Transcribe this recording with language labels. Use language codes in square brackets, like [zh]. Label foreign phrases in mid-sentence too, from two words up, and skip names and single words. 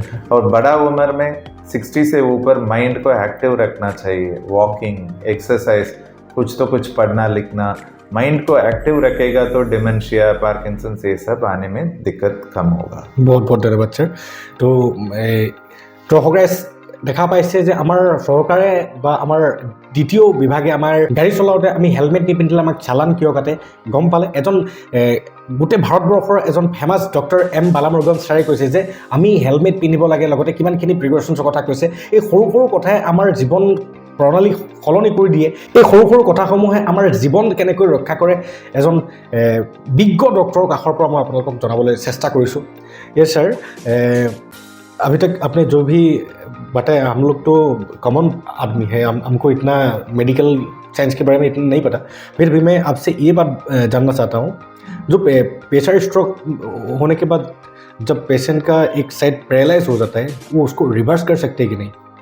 [hi] और बड़ा उम्र में 60 से ऊपर माइंड को एक्टिव रखना चाहिए, [en] walking exercise [hi] कुछ तो कुछ पढ़ना लिखना माइंड को एक्टिव रखेगा तो [en] dementia Parkinson's [hi] ये सब आने में दिक्कत कम होगा। बहुत बहुत धन्यवाद सर। [as] तो হগাইছ দেখা পাইছে যে আমাৰ চৰকাৰে বা আমাৰ দ্বিতীয় বিভাগে আমাৰ গাড়ী চলাওঁতে আমি হেলমেট নিপিন্ধিলে আমাক চালান কিয় কাটে গম পালে এজন গোটেই ভাৰতবৰ্ষৰ এজন ফেমাছ ডক্টৰ এম বালামুৰুগন ছাৰে কৈছে যে আমি হেলমেট পিন্ধিব লাগে, লগতে কিমানখিনি প্ৰিকশ্যনছৰ কথা কৈছে। এই সৰু সৰু কথাই আমাৰ জীৱন প্ৰণালী সলনি কৰি দিয়ে। এই সৰু সৰু কথাসমূহে আমাৰ জীৱন কেনেকৈ ৰক্ষা কৰে এজন বিজ্ঞ ডক্টৰৰ কাষৰ পৰা মই আপোনালোকক জনাবলৈ চেষ্টা কৰিছোঁ। [en] yes sir, [hi] अभी तक आपने जो भी बताया, हम लोग तो कॉमन आदमी है, हमको इतना [en] medical science [hi] के बारे में इतना नहीं पता, फिर भी मैं आपसे ये बात जानना चाहता हूँ, जो [en] pressure stroke [hi] होने के बाद जब पेशेंट का एक साइड पैरालाइज हो जाता है वो उसको रिवर्स कर सकते हैं कि नहीं?